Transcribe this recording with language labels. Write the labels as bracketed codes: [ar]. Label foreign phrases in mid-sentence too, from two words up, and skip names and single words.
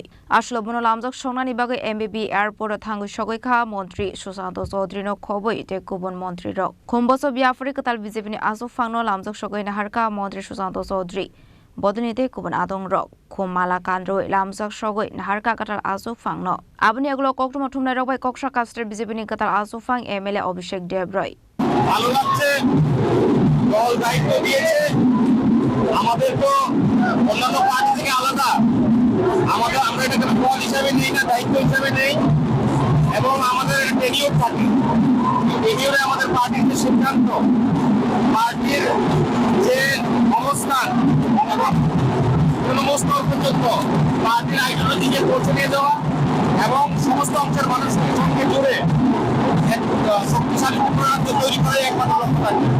[trp] Ashlo Bono Lamjaksoknani Bagwi MBB Airport Thangwi Sogwikha Mantri Sushanta Chowdhury no Khobwi te Kubun Mantri rok. Khomboso biafuri Kwtal BJP ni Achukphang no Lamjaksoknani Naharka Mantri Sushanta Chowdhury. Bodonite Kubun Adongrok Khomala Kandroi Lamjaksoknani Naharka Kwtal Achukphang no Abni Yakulo Koktuma Thumnai Rokbai Koksha Kastre BJP ni Kwtal Achukphang MLA Abishek Debroy [bn] ভালো লাগছে দল দায়িত্ব দিয়েছে আমাদের তো অন্যান্য পার্টি থেকে আলাদা আমরা এটাকে দল হিসেবে নেই না দায়িত্ব হিসেবে নেই এবং আমাদের টেনিয়র থাকে টেনিয়রে আমাদের পার্টির যে সিদ্ধান্ত পার্টির যে অবস্থান এবং জনমস্তর পর্যন্ত পার্টির আইডিওলজিকে পৌঁছে নিয়ে যাওয়া এবং সমস্ত অংশের মানুষের সঙ্গে জুড়ে শক্তিশালী রাজ্য তৈরি করে একমাত্র লক্ষ্য থাকে